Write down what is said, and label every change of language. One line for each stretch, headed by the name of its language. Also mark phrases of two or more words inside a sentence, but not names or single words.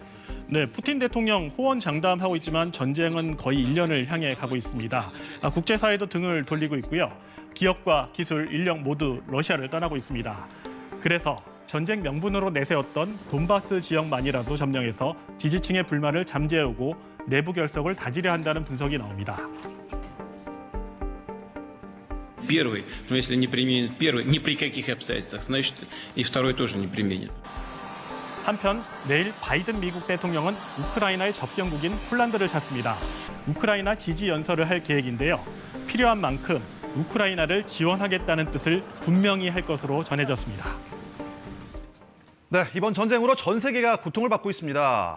Korean: 네, 푸틴 대통령 호언장담하고 있지만 전쟁은 거의 1년을 향해 가고 있습니다. 국제사회도 등을 돌리고 있고요. 기업과 기술, 인력 모두 러시아를 떠나고 있습니다. 그래서 전쟁 명분으로 내세웠던 돈바스 지역만이라도 점령해서 지지층의 불만을 잠재우고 내부 결속을 다지려 한다는 분석이 나옵니다.
Russian: Первый, но если не применит первый, ни при каких обстоятельствах, значит и второй тоже не применит.
Korean: 한편 내일 바이든 미국 대통령은 우크라이나의 접경국인 폴란드를 찾습니다. 우크라이나 지지 연설을 할 계획인데요. 필요한 만큼 우크라이나를 지원하겠다는 뜻을 분명히 할 것으로 전해졌습니다. 네, 이번 전쟁으로 전 세계가 고통을 받고 있습니다.